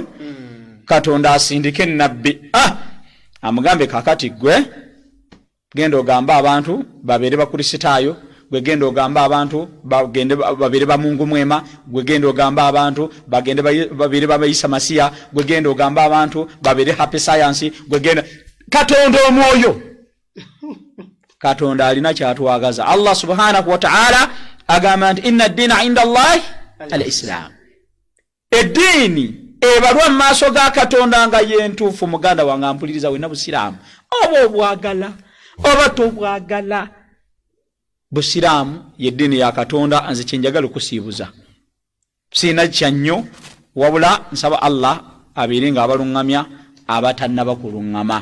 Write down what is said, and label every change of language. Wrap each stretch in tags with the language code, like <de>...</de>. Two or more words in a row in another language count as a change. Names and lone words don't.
<lg>Katonda asindike nnabbi. Amugambe kakati gwe genda ogamba abantu babeere bakristaayo, gwe genda ogamba abantu bagende babeere ba</lg> <sw>Mungu mwema,</sw> <lg>gwe genda ogamba abantu bagende babeere babayisa masiya, gwe genda ogamba abantu babeere happy science, gwe genda Katonda omwoyo. Katonda alina kyatwagaza. Allah</lg> <ar>سبحانه وتعالى</ar> <lg>agamba nti</lg> <ar>إن الدين عند الله الإسلام.</ar> <lg>Eddiini ebalwa mu maaso ga Katonda nga yentuufu. Muganda wange ampuliriza wenna Busiraamu oba obwagala oba tobwagala, Busiraamu yeddiini ya Katonda. Nze kyenjagala okusiibuza siina kyannyo wabula nsaba Allah abeere nga abalungamya abatannaba kulungama.</lg>